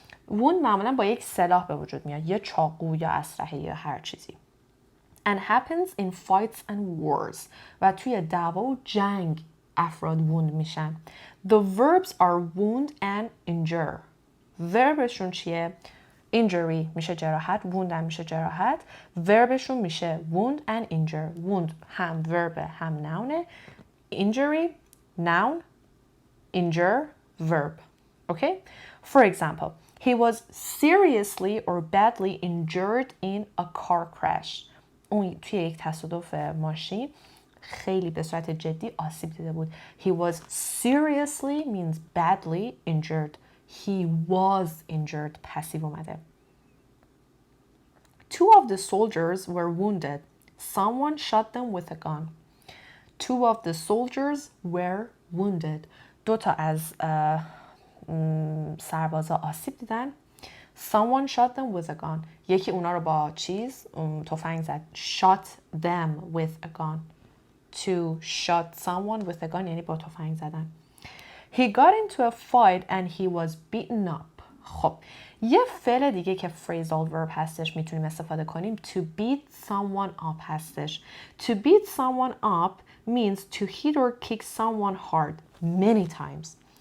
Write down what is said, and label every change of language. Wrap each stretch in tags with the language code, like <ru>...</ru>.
<fa>wound معمولا با یک سلاح به وجود میاد، یا چاقو یا اسلحه یا هر چیزی.</fa> <en>And happens in fights and wars.</en> <fa>و توی دعوا و جنگ افراد wound میشن.</fa> <en>The verbs are wound and injure.</en> <fa>verbشون چیه؟ injury میشه جراحت، wound هم میشه جراحت. verbشون میشه wound and injure. wound هم verb هم noun.</fa> <en>injury noun, injure verb. Okay? For example, he was seriously or badly injured in a car crash.</en> <fa>اون توی یک تصادف ماشین خیلی به صورت جدی آسیب دیده بود.</fa> <en>He was seriously means badly injured. He was injured. Passive اومده. Two of the soldiers were wounded. Someone shot them with a gun. Two of the soldiers were wounded.</en> <fa>دو تا از سربازا آسیب دیدن.</fa> <en>Someone shot them with a gun.</en> <fa>یکی اونا رو با تفنگ زد. Shot them with a gun.</fa> <en>To shot someone with a gun یعنی با تفنگ زدن. He got into a fight and he was beaten up.</en> <fa>خب یه فعل دیگه که phrasal verb هستش میتونیم استفاده کنیم.</fa> <en>To beat someone up هستش. To beat someone up means to hit or kick someone hard many times.</en>